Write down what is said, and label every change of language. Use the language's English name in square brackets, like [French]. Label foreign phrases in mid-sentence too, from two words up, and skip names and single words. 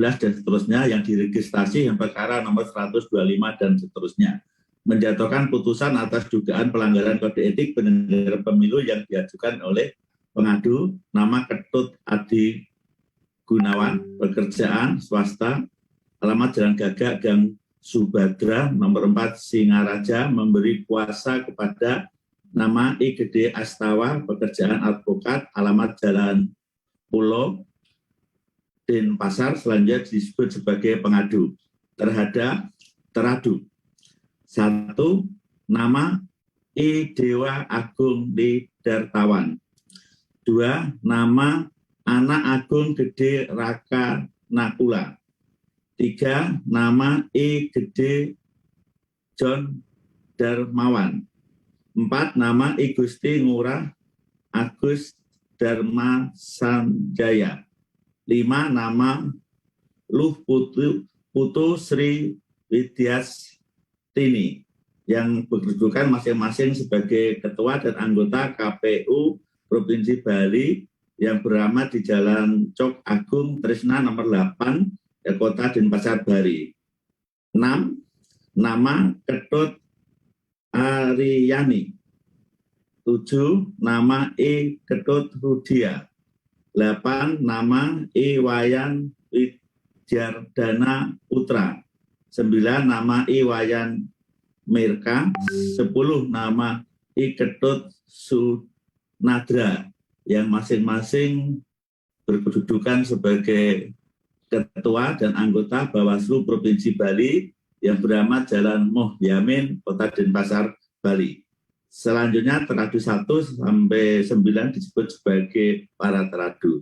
[Indonesian] dan seterusnya yang diregistrasi yang perkara nomor 125 dan seterusnya, menjatuhkan putusan atas dugaan pelanggaran kode etik penyelenggara pemilu yang diajukan oleh pengadu nama Ketut Adi Gunawan, pekerjaan swasta, alamat Jalan Gagak, Gang Subadra, nomor 4 Singaraja, memberi kuasa kepada nama I. Gede Astawa, pekerjaan advokat, alamat Jalan Pulau, Denpasar, selanjutnya disebut sebagai pengadu terhadap teradu. 1. Nama I. Dewa Agung Lidartawan. 2. Nama Anak Agung Gede Raka Nakula. 3. Nama I. Gede John Darmawan. 4. Nama I. Gusti Ngurah Agus Dharma Sanjaya. 5. Nama Luh Putu Sri Widyastini yang berkedudukan masing-masing sebagai ketua dan anggota KPU Provinsi Bali yang beralamat di Jalan Cok Agung Trisna nomor 8, Kota Denpasar, Bali. 6. Nama Ketut Ariyani. 7. Nama I. Ketut Rudia. 8. Nama I. Wayan Widyardana Putra. 9. Nama I. Wayan Mirka. 10. Nama I. Ketut Sunadra yang masing-masing berkedudukan sebagai ketua dan anggota Bawaslu Provinsi Bali yang beramat Jalan Mohyamin, Kota Denpasar, Bali. Selanjutnya teradu 1 sampai 9 disebut sebagai para teradu.